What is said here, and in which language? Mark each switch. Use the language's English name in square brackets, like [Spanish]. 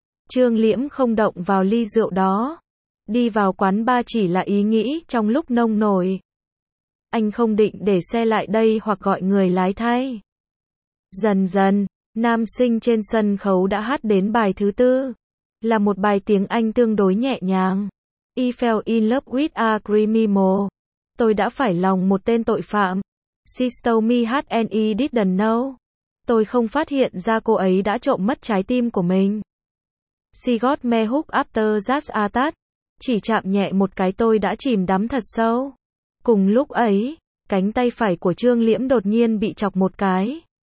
[Vietnamese] Trương Liễm không động vào ly rượu đó. Đi vào quán bar chỉ là ý nghĩ trong lúc nông nổi. Anh không định để xe lại đây hoặc gọi người lái thay. Dần dần, nam sinh trên sân khấu đã hát đến bài thứ tư. Là một bài tiếng Anh tương đối nhẹ nhàng. [English] I fell in love with a criminal. [Vietnamese] Tôi đã phải lòng một tên tội phạm. [English] She stole me heart and I didn't know. [Vietnamese] Tôi không phát hiện ra cô ấy đã trộm mất trái tim của mình. [English] She got me hooked after that attack. [Vietnamese] chỉ chạm nhẹ một cái tôi đã chìm đắm thật sâu. Cùng lúc ấy, cánh tay phải của Trương Liễm đột nhiên bị chọc một cái.